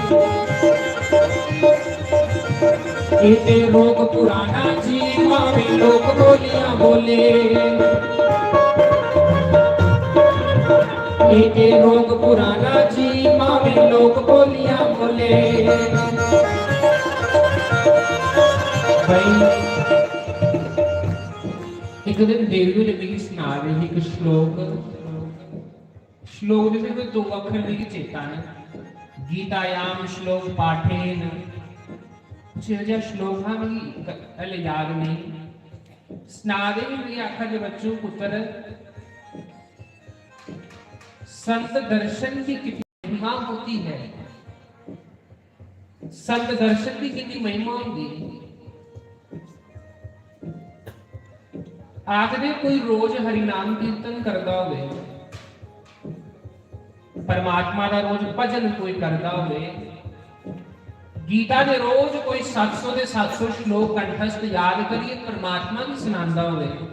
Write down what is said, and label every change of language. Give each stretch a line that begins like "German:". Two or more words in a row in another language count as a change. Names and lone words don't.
Punjabi: ਇਹ ਤੇ ਰੋਗ ਪੁਰਾਣਾ ਜੀ ਭਾਵੇਂ ਲੋਕ ਬੋਲੀਆਂ ਬੋਲੇ, ਇਹ ਤੇ ਰੋਗ ਪੁਰਾਣਾ ਜੀ ਭਾਵੇਂ ਲੋਕ ਬੋਲੀਆਂ ਬੋਲੇ। ਇੱਕ ਦਿਨ ਦੇਵੀ ਨਬੀ ਸੁਣਾ ਰਹੀ ਇੱਕ ਸ਼ਲੋਕ ਦੇ ਵਿੱਚ ਦੋ ਅੱਖਰ ਦੀ ਚੇਤਾ ਨੇ,
Sanskrit: गीतायाम श्लोक पाठेन
Punjabi: ਜਿਹੜਾ ਸ਼ਲੋਕ ਹਾਂ ਵੀ ਹਲੇ ਯਾਦ ਨਹੀਂ। ਸੁਣਾ ਦੇ ਵੀ ਆਖਾ ਦੇ ਬੱਚੋ ਪੁੱਤਰ,
Hindi: संत दर्शन की कितनी महिमा होती है, संत दर्शन की कितनी महिमा होगी। आखदे कोई रोज हरि नाम कीर्तन करता होवे, परमात्मा का रोज भजन कोई करता होवे, गीता दे रोज कोई 700 दे 700 श्लोक कंठस्थ याद करिए परमात्मा की सुनांदा होवे,